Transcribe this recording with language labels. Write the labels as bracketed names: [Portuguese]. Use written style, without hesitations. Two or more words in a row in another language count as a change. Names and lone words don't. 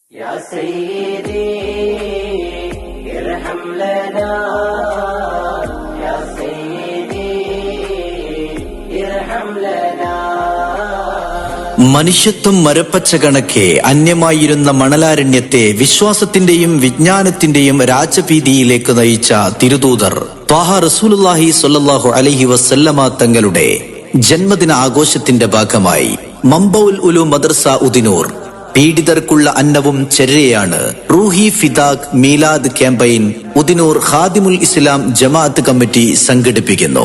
[Arabic] يا سيدي ارحم لنا يا سيدي ارحم لنا. [Malayalam] മനുഷ്യത്വം മരപ്പച്ച കണക്കെ അന്യമായിരുന്ന മണലാരണ്യത്തെ വിശ്വാസത്തിന്റെയും വിജ്ഞാനത്തിന്റെയും രാജഭീതിയിലേക്ക് നയിച്ച തിരുദൂതർ ത്വാഹ [Arabic] رسول الله صلى الله عليه وسلم [Malayalam] തങ്ങളുടെ ജന്മദിന ആഘോഷത്തിന്റെ ഭാഗമായി മംബൗൽ ഉലൂം മദ്രസ ഉദിനൂർ പീഡിതർക്കുള്ള അന്നവും ചര്യയാണ് റൂഹി ഫിദാഖ് മീലാദ് ക്യാമ്പയിൻ ഉദിനൂർ ഖാദിമുൽ ഇസ്ലാം ജമാഅത്ത് കമ്മിറ്റി സംഘടിപ്പിക്കുന്നു.